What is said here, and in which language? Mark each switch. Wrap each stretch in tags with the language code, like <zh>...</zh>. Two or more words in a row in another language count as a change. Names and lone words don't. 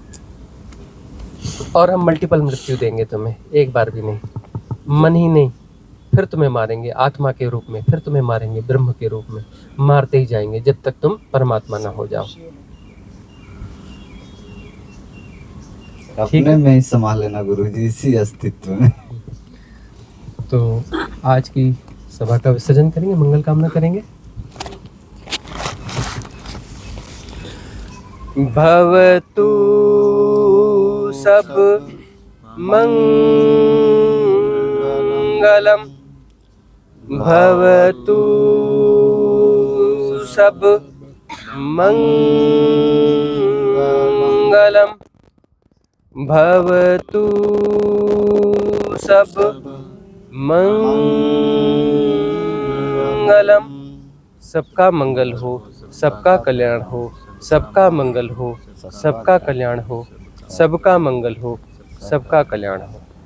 <hi>और हम मल्टीपल मृत्यु देंगे तुम्हें, एक बार भी नहीं, मन ही नहीं, फिर तुम्हें मारेंगे आत्मा के रूप में, फिर तुम्हें मारेंगे ब्रह्म के रूप में, मारते ही जाएंगे जब तक तुम परमात्मा ना हो जाओ। अपने में ही संभाल लेना गुरुजी, इसी अस्तित्व में। तो आज की सभा का विसर्जन करेंगे, मंगल कामना करेंगे।</hi> <pi>भवतु सब मंगलम, भवतु सब मंगलम, भवतु सब मंगलम।</pi> <hi>सबका मंगल हो, सबका कल्याण हो, सबका मंगल हो, सबका कल्याण हो, सबका मंगल हो, सबका कल्याण हो।</hi>